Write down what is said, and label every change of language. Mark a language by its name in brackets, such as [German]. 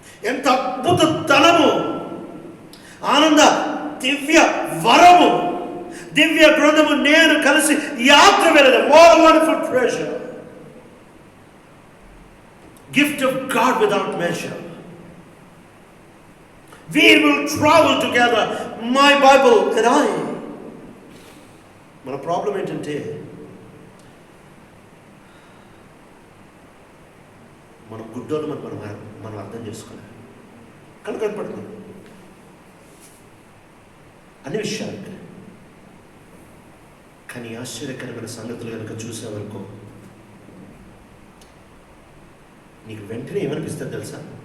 [Telugu] ఎంత అద్భుత ధనము, ఆనంద దివ్య వరము, దివ్య బృందము నేను కలిసి యాత్ర వెళ్ళదు. [English] What wonderful treasure, gift of God without measure. We will travel together, my Bible and I. [Telugu] మన ప్రాబ్లం ఏంటంటే మన గుడ్డోలు మనం అర్థం చేసుకోవాలి. కనపడుతుంది అన్ని విషయాలు, కానీ ఆశ్చర్యకరమైన సంగతులు కనుక చూసేవరకు నీకు వెంటనే ఏమనిపిస్తుంది తెలుసా?